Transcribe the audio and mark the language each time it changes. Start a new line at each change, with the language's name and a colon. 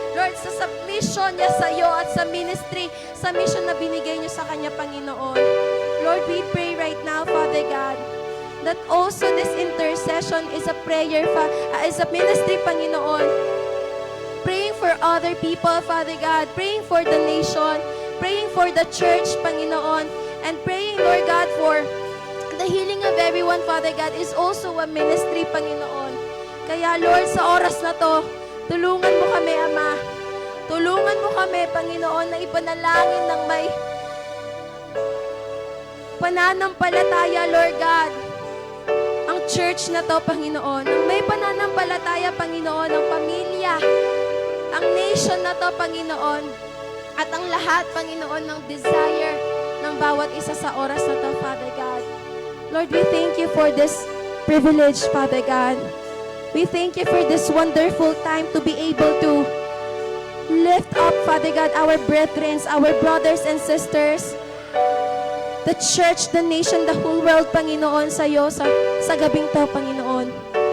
Filipino: Lord, sa submission niya sa iyo at sa ministry, sa mission na binigay niyo sa kanya, Panginoon.
English: Lord, we pray right now, Father God, that also this intercession is a prayer, is a ministry, Panginoon. Praying for other people, Father God. Praying for the nation. Praying for the church, Panginoon. And praying, Lord God, for the healing of everyone, Father God, is also a ministry, Panginoon.
Filipino: Kaya, Lord, sa oras na to, tulungan mo kami, Ama. Tulungan mo kami, Panginoon, na ipanalangin ng may pananampalataya, Lord God, ang church na to, Panginoon. Ang may pananampalataya, Panginoon, ang pamilya, ang nation na to, Panginoon, at ang lahat, Panginoon, ng desire ng bawat isa sa oras na to, Father God.
English: Lord, we thank you for this privilege, Father God. We thank you for this wonderful time to be able to lift up, Father God, our brethren, our brothers and sisters, the church, the nation, the whole world, Panginoon,
Filipino: sa iyo, sa gabing to,
English: Panginoon.